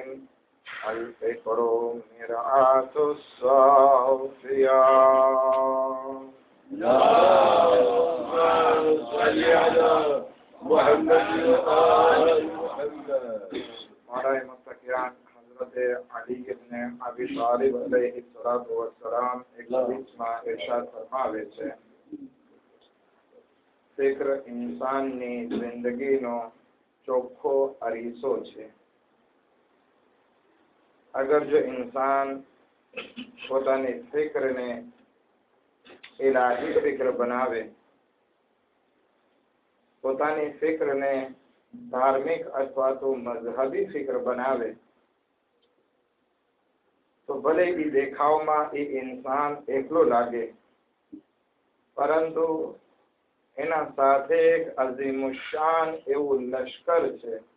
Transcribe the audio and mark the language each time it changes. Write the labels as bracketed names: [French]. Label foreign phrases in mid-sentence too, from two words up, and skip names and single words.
[Arabic] الفكر مرآة الصوفيا. اللهم صل على محمد وآل محمد. [Gujarati] مولاي متقیان حضرت علی ابن ابی طالب [Arabic] علیہ السلام [Gujarati] એક હદીસમાં ઈરશાદ ફરમાવે છે, ફિક્ર ઇન્સાનની જિંદગીનો ચોખ્ખો અરીસો છે. અગર જો ઇન્સાન પોતાની ફિક્રને ઇલાહી ફિક્ર બનાવે, પોતાની ફિક્રને ધાર્મિક અથવા તો મઝહબી ફિક્ર બનાવે તો ભલે એ દેખાવમાં એ ઇન્સાન એકલો લાગે, પરંતુ એના સાથે એક અઝીમુશાન એવું લશ્કર છે.